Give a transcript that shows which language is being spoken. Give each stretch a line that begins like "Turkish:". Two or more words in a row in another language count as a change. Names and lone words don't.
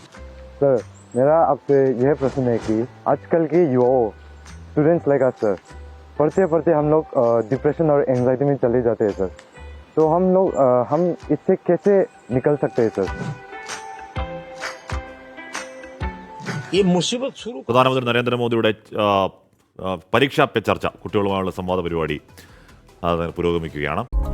Hindi: सर, मेरा आपसे यह प्रश्न है कि आजकल के युवाओं,
English: students like us
Hindi: सर, पढ़ते पढ़ते हम लोग डिप्रेशन और एंजाइटी में चले जाते हैं सर। तो हम इससे कैसे निकल सकते हैं सर? ये मुसीबत शुरू
Malayalam: പ്രധാനമന്ത്രി നരേന്ദ്രമോദിയുടെ പരീക്ഷാ പേ ചർച്ച കുട്ടികളുമായുള്ള സംവാദ പരിപാടി അത് പുരോഗമിക്കുകയാണ്.